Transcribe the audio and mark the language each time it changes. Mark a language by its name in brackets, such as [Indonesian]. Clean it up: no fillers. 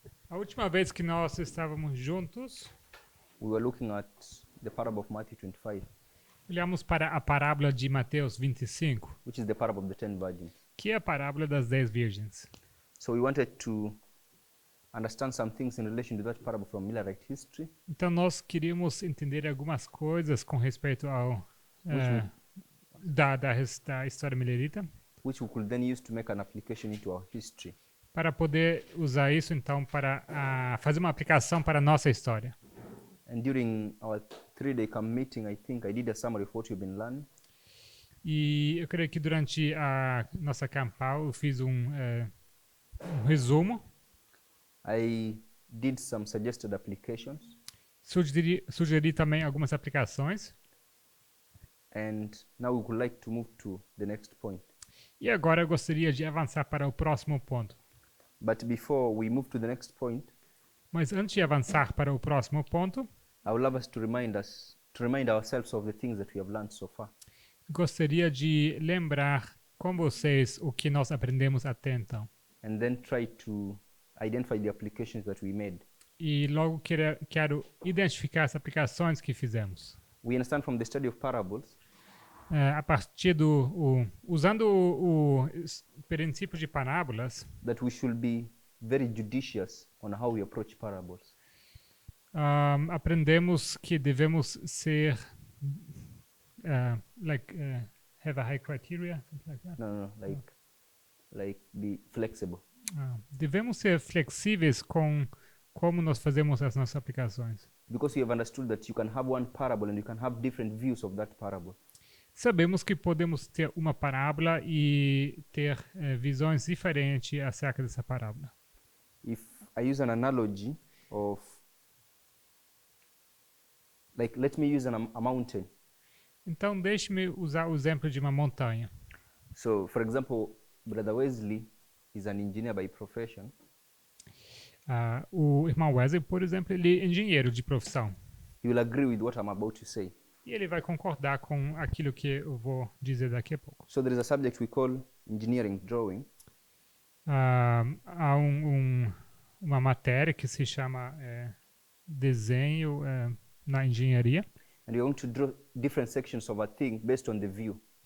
[Portuguese] A última vez que nós estávamos juntos, [English] we were looking at the parable of Matthew 25, [Portuguese] olhamos para a parábola de Mateus 25, [English] which is the parable of the 10 virgins. [Portuguese] que é a parábola das 10 virgens. [English] So we wanted to understand some things in relation to that parable from Millerite history, [Portuguese] Então nós queríamos entender algumas coisas com respeito ao da história milerita, [English] which we could then use to make an application into our history. [Portuguese] para poder usar isso então para fazer uma aplicação para a nossa história. [English] And during our 3-day camp meeting, I think I did a summary of what you've been learning. [Portuguese] E eu creio que durante a nossa campal eu fiz um resumo, [English] I did some suggested applications, [Portuguese] sugeri também algumas aplicações. [English] and now we would like to move to the next point. [Portuguese] E agora eu gostaria de avançar para o próximo ponto. [English] But before we move to the next point, [Portuguese] Mas antes de avançar para o próximo ponto, [English] I would love us to remind ourselves of the things that we have learned so far. [Portuguese] gostaria de lembrar com vocês o que nós aprendemos até então. [English] And then try to identify the applications that we made. [Portuguese] E logo quero identificar as aplicações que fizemos. [English] We understand from the study of parables [Portuguese] A partir usando o princípio de parábolas, [English] that we should be very judicious on how we approach parables. [Portuguese] aprendemos que devemos ser [English] have a high criteria, something like that. No, like be flexible. [Portuguese] Devemos ser flexíveis com como nós fazemos as nossas aplicações. [English] Because we have understood that you can have one parable and you can have different views of that parable. [Portuguese] Sabemos que podemos ter uma parábola e ter visões diferentes acerca dessa parábola. [English] If I use an analogy of, like, let me use a mountain. [Portuguese] Então, deixe-me usar o exemplo de uma montanha. [English] So, for example, Brother Wesley is an engineer by profession. [Portuguese] O irmão Wesley, por exemplo, ele é engenheiro de profissão. [English] He will agree with what I'm about to say. [Portuguese] E ele vai concordar com aquilo que eu vou dizer daqui a pouco. [English] So there is a subject we call engineering drawing. [Portuguese] Há uma matéria que se chama desenho na engenharia. [English] And we're going to draw different sections of a thing based on the view.